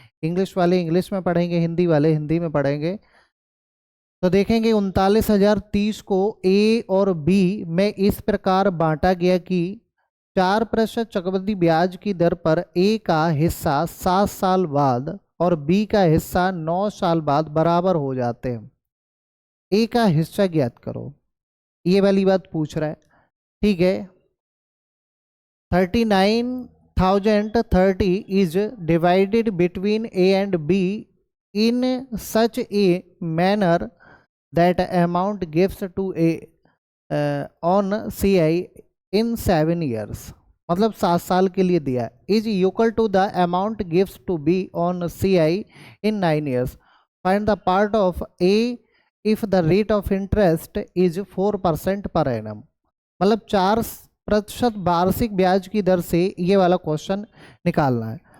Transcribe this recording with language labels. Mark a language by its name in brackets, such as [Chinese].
[Hindi] English वाले English में पढ़ेंगे, हिंदी वाले हिंदी में पढ़ेंगे। तो देखेंगे 39,030 को ए और बी में इस प्रकार बांटा गया कि 4% चक्रवृद्धि ब्याज की दर पर ए का हिस्सा 7 साल बाद और बी का हिस्सा 9 साल बाद बराबर हो जाते हैं। ए का हिस्सा ज्ञात करो, ये वाली बात पूछ रहा है। ठीक है, [English] 39,030 is divided between A and B in such a manner that amount gives to A on CI in 7 years। [Hindi] मतलब 7 साल के लिए दिया [English] Is equal to the amount gives to be on CI in 9 years। Find the part of a if the rate of interest is 4% per annum. [Hindi] मतलब 4% वार्षिक ब्याज की दर से ये वाला क्वेश्चन निकालना है।